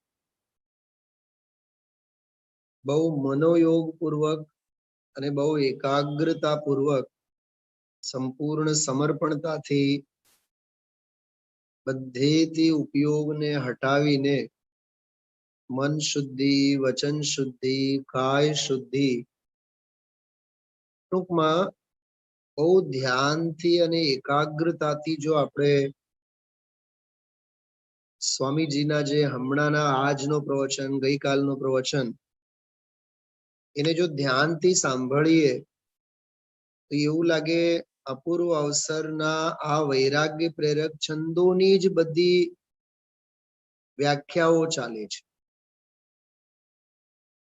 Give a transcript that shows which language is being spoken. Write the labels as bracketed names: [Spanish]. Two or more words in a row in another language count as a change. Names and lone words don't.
[Gujarati] બહુ મનોયોગ પૂર્વક અને બહુ એકાગ્રતા પૂર્વક સંપૂર્ણ સમર્પણતાથી બધેથી ઉપયોગને હટાવીને મન શુદ્ધિ, વચન શુદ્ધિ, કાય શુદ્ધિ, ટૂંકમાં બહુ ધ્યાનથી અને એકાગ્રતાથી જો આપણે સ્વામીજીના જે હમણાના આજનો પ્રવચન, ગઈકાલનો પ્રવચન એને જો ધ્યાનથી સાંભળીએ તો એવું લાગે અપૂર્વ અવસરના આ વૈરાગ્ય પ્રેરક છંદોની જ બધી વ્યાખ્યાઓ ચાલે છે।